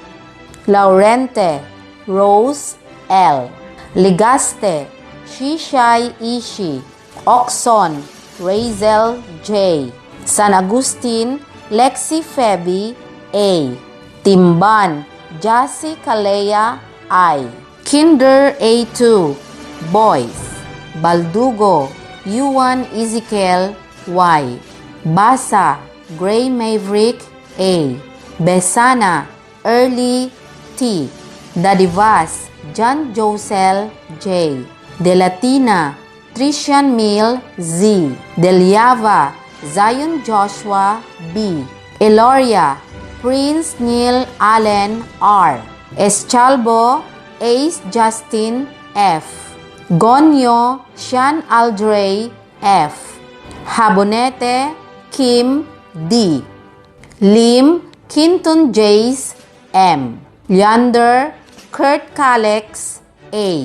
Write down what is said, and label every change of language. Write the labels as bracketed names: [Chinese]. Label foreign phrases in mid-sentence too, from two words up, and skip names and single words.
[English] Laurente Rose, L. Ligaste Shishai Ishi, Oxon Razel, J. San Agustin Lexi Febi, A. Timban Jassy Kalea, I. Kinder A2 Boys Baldugo Yuan Ezekiel, Y. Basa Gray Maverick, A. Besana Early, T. Dadivas John Josel, J. De Latina Trician Mill, Z. Deliava Zion Joshua, B. Eloria Prince Neil Allen, R. Eschalbo Ace Justin, F. Gonyo Sean Aldrey, F. Habonete Kim, D. Lim Kinton Jace, M. Leander Kurt Calex, A.